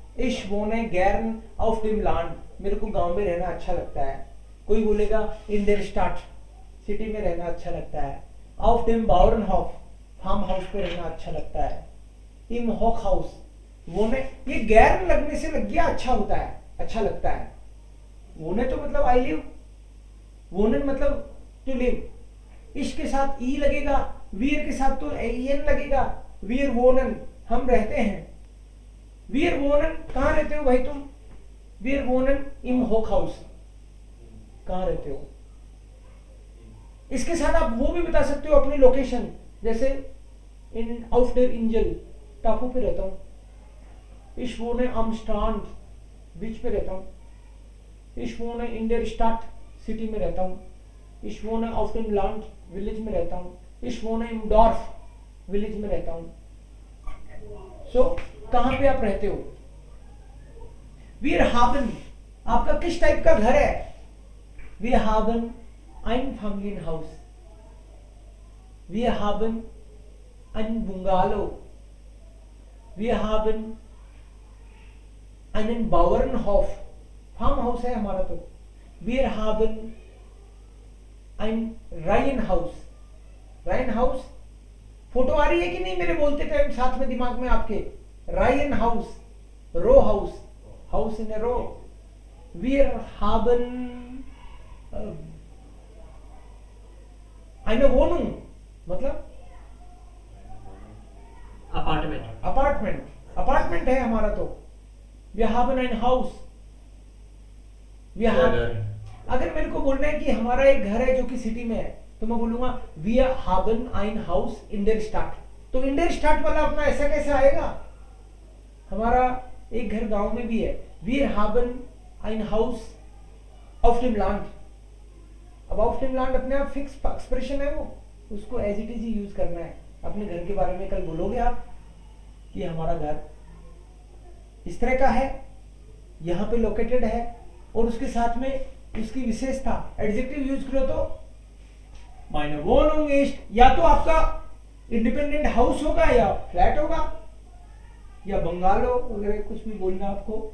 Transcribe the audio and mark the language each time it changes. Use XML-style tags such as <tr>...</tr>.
<de>Ich wohne gern auf dem Land,</de> <hi>मेरे को गांव में रहना अच्छा लगता है। कोई बोलेगा</hi> <de>in der Stadt,</de> <hi>सिटी में रहना अच्छा लगता है।</hi> <de>Auf dem Bauernhof,</de> <hi>farm house पे रहना अच्छा लगता है।</hi> <de>Im Hochhaus, wohne,</de> <hi>ये गैर लगने से लग गया अच्छा होता है, अच्छा लगता है। wohne तो मतलब</hi> <en>I live,</en> <hi>wohnen मतलब</hi> <en>to live।</en> <hi>इश के साथ ई लगेगा, wir के साथ तो en लगेगा,</hi> <de>wir wohnen,</de> <hi>हम रहते हैं।</hi> <de>wir wohnen,</de> <hi>कहाँ रहते हो भाई तुम?</hi> <de>wir wohnen im Hochhaus,</de> <hi>कहाँ रहते हो? इसके साथ आप वो भी बता सकते हो अपनी लोकेशन, जैसे इन</hi> <de>auf der Insel,</de> <hi>टापू पे रहता हूँ।</hi> <de>ich wohne am Strand,</de> <hi>बीच पे रहता हूँ।</hi> <de>ich wohne in der Stadt,</de> <hi>city में रहता हूँ।</hi> <de>ich wohne auf dem Land,</de> <hi>village में रहता हूँ।</hi> <de>ich wohne im Dorf,</de> <hi>village में रहता हूँ। सो कहाँ पे आप रहते हो?</hi> <de>wir haben,</de> <hi>आपका किस टाइप का घर है?</hi> <de>wir haben ein Familienhaus, wir haben ein Bungalow, wir haben einen Bauernhof,</de> <hi>farm house है हमारा तो।</hi> <de>wir haben ein Reihenhaus, Reihenhaus,</de> <hi>photo आ रही है कि नहीं मेरे बोलते टाइम साथ में दिमाग में आपके?</hi> <en>Reihenhaus, row house, house in a row.</en> <de>wir haben eine Wohnung, मतलब</de> <hi>अपार्टमेंट। अपार्टमेंट, अपार्टमेंट है हमारा तो।</hi> <de>wir haben ein Haus, wir haben, अगर मेरे को बोलना है कि हमारा एक घर है जो कि सिटी में है, तो मैं बोलूंगा wir haben ein Haus in der Stadt।</de> <hi>तो</hi> <de>in der Stadt</de> <hi>वाला अपना ऐसा कैसे आएगा? हमारा एक घर गांव में भी है।</hi> <de>wir haben ein Haus auf dem Land।</de> <hi>अब</hi> <de>auf dem Land</de> <hi>अपने आप फिक्स एक्सप्रेशन है, वो उसको</hi> <en>as it is</en> <hi>he use करना है। अपने घर के बारे में कल बोलोगे आप कि हमारा घर इस तरह का है, यहाँ पे लोकेटेड है, और उसके साथ में उसकी विशेषता एडजेक्टिव यूज करो तो</hi> <de>meine Wohnung ist,</de> <hi>या तो आपका इंडिपेंडेंट हाउस होगा या फ्लैट होगा या बंगालो वगैरह कुछ भी बोलना आपको।</hi>